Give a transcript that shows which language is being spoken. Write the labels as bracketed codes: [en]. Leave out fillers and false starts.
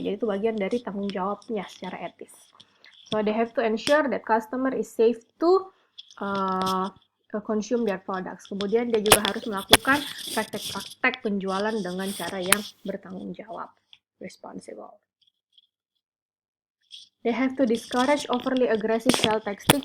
[id] Jadi itu bagian dari tanggung jawabnya secara etis. [en] So they have to ensure that customer is safe to consume their products. [id] Kemudian dia juga harus melakukan praktek-praktek penjualan dengan cara yang bertanggung jawab, responsible. [en] They have to discourage overly aggressive sales tactics.